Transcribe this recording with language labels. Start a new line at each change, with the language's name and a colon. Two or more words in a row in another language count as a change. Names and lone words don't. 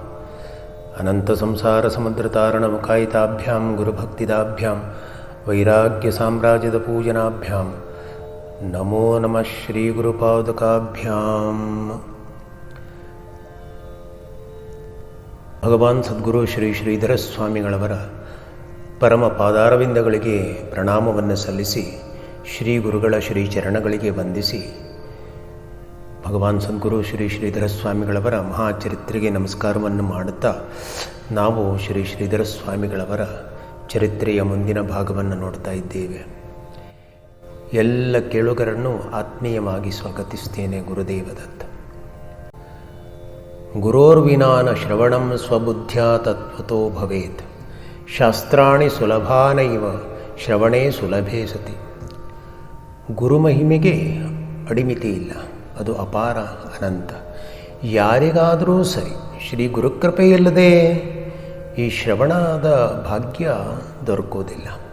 Sanskrit: अनन्तसंसारसमुद्रतारणमुखायिताभ्यां गुरुभक्तिदाभ्यां वैराग्यसाम्राज्यपूजनाभ्यां नमो नमः।
Kannada: श्रीगुरुपादुकाभ्यां ಭಗವಾನ್ ಸದ್ಗುರು ಶ್ರೀ ಶ್ರೀಧರ ಸ್ವಾಮಿಗಳವರ ಪರಮ ಪಾದಾರವಿಂದಗಳಿಗೆ ಪ್ರಣಾಮವನ್ನು ಸಲ್ಲಿಸಿ ಶ್ರೀ ಗುರುಗಳ ಶ್ರೀ ಚರಣಗಳಿಗೆ ವಂದಿಸಿ ಭಗವಾನ್ ಸದ್ಗುರು ಶ್ರೀ ಶ್ರೀಧರ ಸ್ವಾಮಿಗಳವರ ಮಹಾಚರಿತ್ರೆಗೆ ನಮಸ್ಕಾರವನ್ನು ಮಾಡುತ್ತಾ ನಾವು ಶ್ರೀ ಶ್ರೀಧರ ಸ್ವಾಮಿಗಳವರ ಚರಿತ್ರೆಯ ಮುಂದಿನ ಭಾಗವನ್ನು ನೋಡ್ತಾ ಇದ್ದೇವೆ. ಎಲ್ಲ ಕೇಳುಗರನ್ನು ಆತ್ಮೀಯವಾಗಿ ಸ್ವಾಗತಿಸ್ತೇನೆ. ಗುರುದೇವದತ್ತ.
Sanskrit: गुरोर्विनान श्रवणं स्वबुद्ध्या तत्वतो भवेत्. शास्त्राणि सुलभानैव श्रवणे सुलभे सति.
Kannada: ಗುರುಮಹಿಮೆಗೆ ಅಡಿಮಿತಿ ಇಲ್ಲ, ಅದು ಅಪಾರ ಅನಂತ. ಯಾರಿಗಾದರೂ ಸರಿ ಶ್ರೀ ಗುರುಕೃಪೆಯಿಲ್ಲದೆ ಈ ಶ್ರವಣದ ಭಾಗ್ಯ ದೊರಕೋದಿಲ್ಲ.